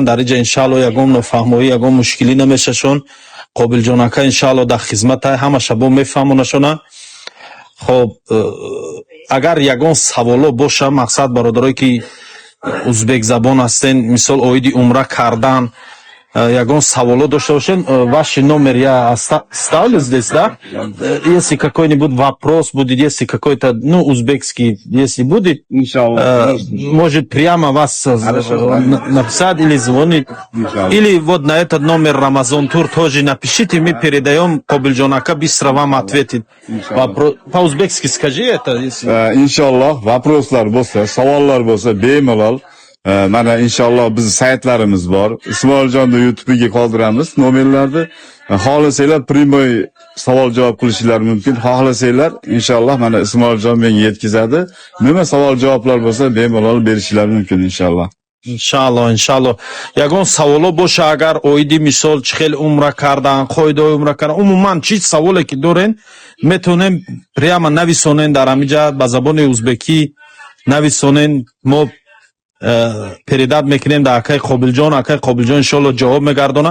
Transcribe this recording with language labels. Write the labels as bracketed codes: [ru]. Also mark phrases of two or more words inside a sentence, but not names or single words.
[tg] Дар инҷа иншаалло ягон нофаҳмоӣ, ягон мушкилӣ намешашон. Кобилджон Ака иншаалло дар хизматай, ҳамаша бо мефаҳмонашона. Хоб, агар ягон саволо боша, мақсад бародарое ки узбек забон ҳастен, мисол оиди умра кардан, ягон саволо дошта бошен, [ru] ваш номер я оставлю здесь, да? Если какой-нибудь вопрос будет, если какой-то, ну, узбекский, если будет, Иншаллах. может прямо вас написать или звонить. Или вот на этот номер Рамазан Тур тоже напишите, мы передаем Кобилджон ака, быстро вам ответит. По-узбекски скажи это, если... [uz] Inshaalloh vопроslar bo'lsa, savollar bo'lsa bemalol mana inshaalloh biz saytlarimiz bor. Ismoiljonni YouTube'ga qoldiramiz nomerlarni. Xohlasanglar primoy savol javob qilishingiz mumkin. Xohlasanglar inshaalloh mana Ismoiljon menga yetkazadi. Nima savol javoblar bo'lsa bemalol berishingiz mumkin inshaalloh. [tg] иншалло. Ягон саволо боша, агар оиди мисол чихел умра кардан, қоидаи умра кардан, умуман чиз саволе ки дорен, метонем прямо нависонен дар амиҷа ба забони узбекӣ нависонен, мо передат мекунем дар акай Қобилҷон иншалло ҷавоб мегардона.